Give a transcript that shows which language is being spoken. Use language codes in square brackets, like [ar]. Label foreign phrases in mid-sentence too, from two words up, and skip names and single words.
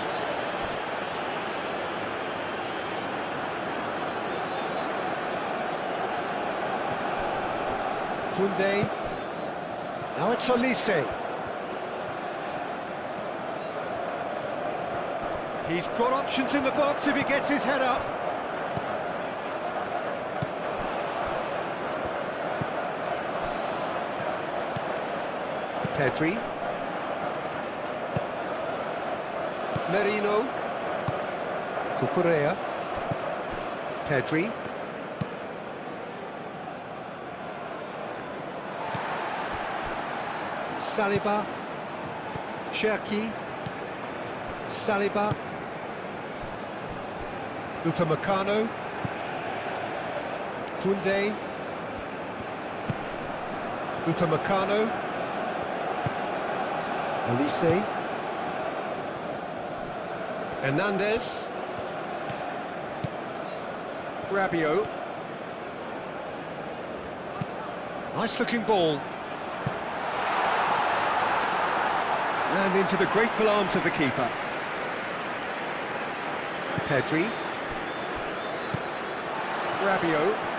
[en] Koundé. Now it's Olise. He's got options in the box if he gets his head up. Pedri. Merino. Cucurella. Pedri. Saliba. Cherki. Saliba. Upamecano. Koundé. Upamecano. Olise. Hernandez. Rabiot. Nice looking ball. And into the grateful arms of the keeper. Pedri. Rabiot.